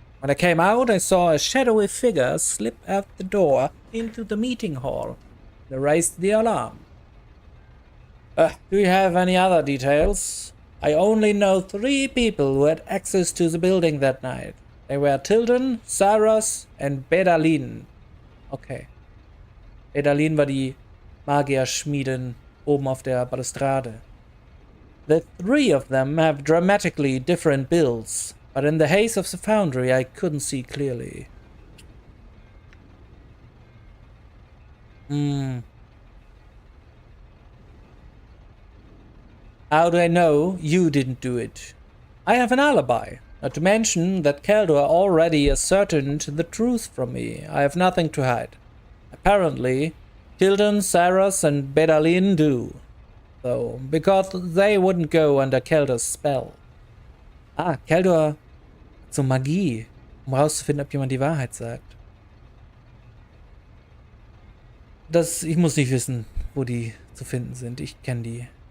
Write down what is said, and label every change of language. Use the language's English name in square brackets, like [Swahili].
[English] When I came out, I saw a shadowy figure slip out the door into the meeting hall. They raised the alarm. Do you have any other details? I only know 3 people who had access to the building that night. They were Tilden, Saras and Bedalin. Okay. [German] Bedalin war die Magierschmiedin oben auf der Balustrade. [English] The 3 of them have dramatically different builds, but in the haze of the foundry I couldn't see clearly. How do I know you didn't do it? I have an alibi. Not to mention that Keldor already ascertained the truth from me. I have nothing to hide. Apparently, Tilden, Saras and Bedalin do. Though, because they wouldn't go under Keldors spell. [German] Ah, Keldor hat so Magie, um rauszufinden, ob jemand die Wahrheit sagt. Ich muss nicht wissen, wo die zu finden sind. Ich kenne die.